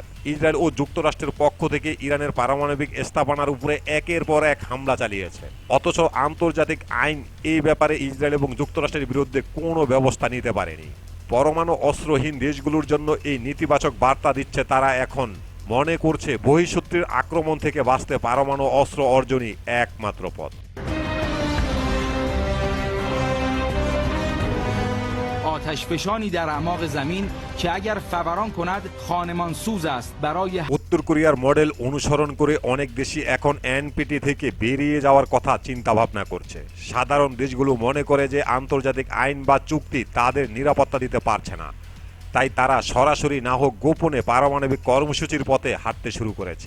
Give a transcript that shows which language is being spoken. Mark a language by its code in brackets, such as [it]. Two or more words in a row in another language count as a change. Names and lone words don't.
[bn] ইসরায়েল ও যুক্তরাষ্ট্রের পক্ষ থেকে ইরানের পারমাণবিক স্থাপনার উপরে একের পর এক হামলা চালিয়েছে, অথচ আন্তর্জাতিক আইন এই ব্যাপারে ইসরায়েল এবং যুক্তরাষ্ট্রের বিরুদ্ধে কোনো ব্যবস্থা নিতে পারেনি। পরমাণু অস্ত্রহীন দেশগুলোর জন্য এই নেতিবাচক বার্তা দিচ্ছে তারা এখন মনে করছে বহিঃশত্রুর আক্রমণ থেকে বাঁচতে পরমাণু অস্ত্র অর্জনই একমাত্র পথ। [fa] آتشفشانی در اعماق زمین که اگر فوران کند خانمان سوز است برای [bn] উত্তর কোরিয়ার মডেল অনুসরণ করে অনেক দেশই এখন এনপিটি থেকে বেরিয়ে যাওয়ার কথা চিন্তা ভাবনা করছে। সাধারণ দেশগুলো মনে করে যে আন্তর্জাতিক আইন বা চুক্তি তাদের নিরাপত্তা দিতে পারছে না, তাই তারা সরাসরি না হোক গোপনে পারমাণবিক কর্মসূচির পথে হাঁটতে শুরু করেছে।